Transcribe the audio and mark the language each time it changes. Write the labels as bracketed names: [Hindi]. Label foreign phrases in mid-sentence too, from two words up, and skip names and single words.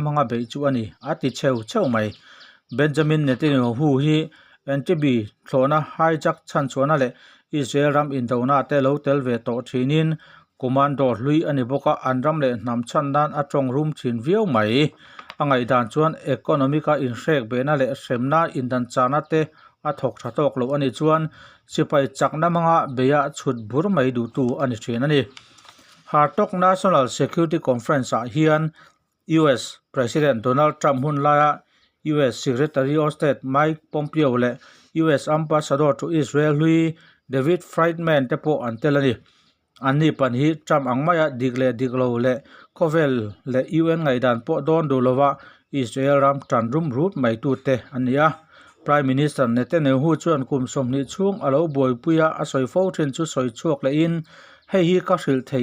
[Mizo] manga be chu ani ati cheu mai Benjamin Netanyahu hi NTB thlona hijack chan chuana le Israel ram indona te lo tel ve to thinin commando lui ani boka anram le nam chan dan atong room thin viau mai angai dan chuan economica in rek bena le semna indan chana te athok thatok lo ani chuan sipai chakna manga beya chhut bur mai du tu ani thin ani Hartok National Security Conference hian US President Donald Trump hun laya US Secretary of State Mike Pompeo le US Ambassador to Israel Louis David Friedman te po antelani ani pan hi Trump angmaya digle diglo le Kovel le UN ngai dan po don dolowa Israel ram tran rum rut mai tu te ania Prime Minister Netanyahu chuan kum somni chung alo boi puya asoi fo thin chu soi chuak le in hei hi ka hril thei